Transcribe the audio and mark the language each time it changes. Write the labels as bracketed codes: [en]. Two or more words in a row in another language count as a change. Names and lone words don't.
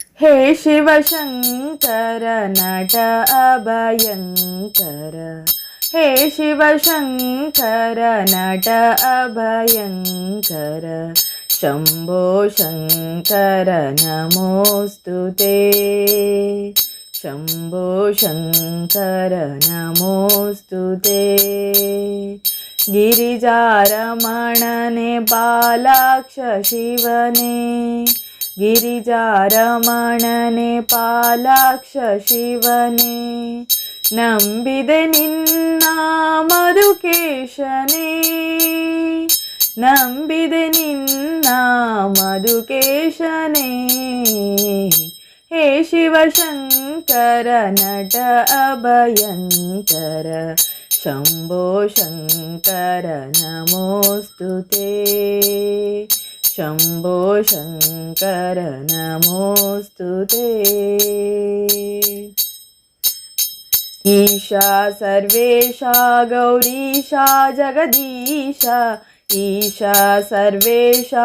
[sa] हे शिवशङ्कर नट अभयङ्कर, हे शिवशङ्कर नट अभयङ्कर, शम्भो शङ्कर नमोऽस्तु ते, शम्भो शङ्कर नमोऽस्तु ते। [kn] ಗಿರಿಜಾರಮಣನೆ ಬಾಲಾಕ್ಷ ಶಿವನೆ, ಗಿರಿಜಾರಮಣನೆ ಪಾಲಾಕ್ಷ ಶಿವನೇ, ನಂಬಿದೆ ನಿನ್ನ ಮಧುಕೇಶನೇ, ನಂಬಿದೆ ನಿನ್ನ ಮಧುಕೇಶನೇ, [sa] ಹೇ ಶಿವಶಂಕರ ನಟ ಅಭಯಂಕರ, ಶಂಭೋ ಶಂಕರ ನಮೋऽस्तु ते, शम्भो शङ्कर नमोऽस्तु ते। ईशा सर्वेशा गौरीशा जगदीशा, ईशा सर्वेशा